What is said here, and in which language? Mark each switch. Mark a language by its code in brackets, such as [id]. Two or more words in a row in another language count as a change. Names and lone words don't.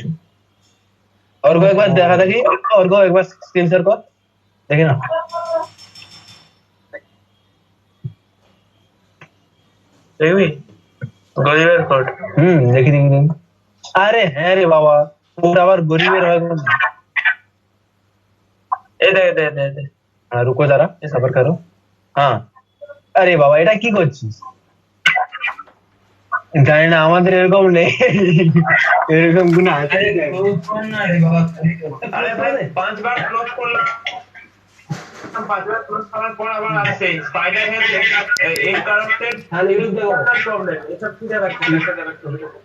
[bn] অর্ঘ একবার দেখা দেখি, অর্ঘ একবার [en] screen share [bn] কর, দেখি না। দেখবি গরিবের কোড? দেখি। আরে হ্যাঁ রে বাবা, ওটা আবার গরিবের হয় কোন? এই দে দে দে দে। [hi] रुको जरा, सबर करो। हाँ, अरे बाबा [bn] এটা কি করছিস? জানি না, আমাদের এরকম নেই, এরকম গুণ আছে। আরে ভাই 5 বার ক্লোজ করলাম, 5 বার ক্লোজ করার পর আবার আসছে [en] spider head [bn] এই [en] corrected problem, [bn] এসব কি দেখাচ্ছে?